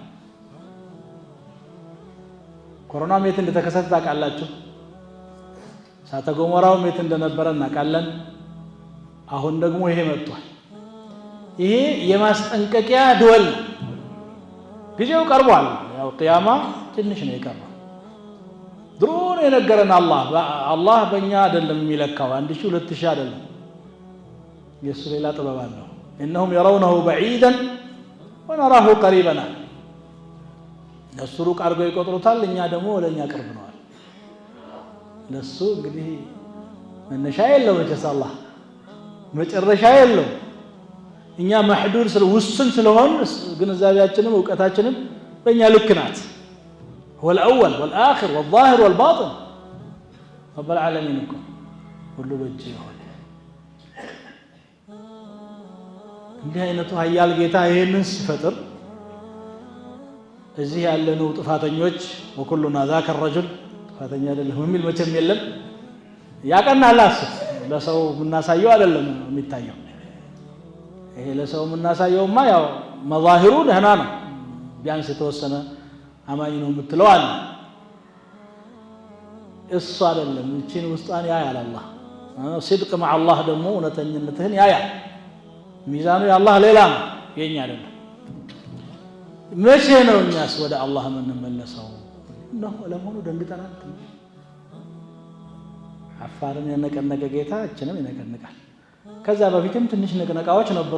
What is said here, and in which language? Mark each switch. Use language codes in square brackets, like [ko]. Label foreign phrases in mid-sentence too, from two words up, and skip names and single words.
[am] ኮሮና ሜት እንደተከሰተ ታውቃላችሁ እሳተ ገሞራው ሜት እንደነበረ እናውቃለን አሁን ደግሞ ይሄ መጥቷል ይሄ የማስጠንቀቂያ ደወል ጊዜው ቀርቧል ያው ቂያማ ትንሽ ነው የቀረው ድሮ ነው የነገረን አላህ በእኛ አይደለም የሚለካው 1000 2000 አይደለም የሱ ሌላ ጥበብ አለው [ar] انهم يرونه بعيدا ونراه قريبا [am] ለሱ ሩቅ አድርገው ይቆጥሩታል እኛ ደግሞ ወደኛ ቅርብ ነው ለሱ እንግዲህ መነሻ የለው ኢንሻአላህ መጨረሻ የለው እኛ محدود ውስን ስለሆን ግንዛቤያችንም ዕውቀታችንም በእኛ ልክ ናት [ar] هو الاول والاخر والظاهر والباطن رب العالمين [am] ሁሉ በእጁ ይሆን እንዲህ አይነቱ ኃያል ጌታ ይሄንን ሲፈጥር እዚህ ያለነው ጥፋተኞች ወኩሉና [ar] ذاك الرجل [am] ጥፋተኛ አይደለም የሚል መቼም የለም ያቀናላስ ለሰው ምናሳየው አይደለም የሚታየው ይሄ ለሰው ምናሳየውማ ያው መዛሂሩ ደህና ነው ቢያንስ የተወሰነ አማኝ ነው የምትለው አለ እሱ አይደለም እቺን ውስጣን ያያል አላህ [ar] صدق مع الله [am] ደግሞ እውነተኝነትህን ያያል ሚዛኑ የአላህ ሌላ ነው የኛ አይደለም መቼ ነው እኛስ ወደ አላህ የምንመለሰው ነው ለሞኑ ደንግጠናል አፋርን የነቀነቀ ጌታ እችንም ይነቀንቃል ከዛ በፊትም ትንሽ ንቅነቃዎች ነበሩ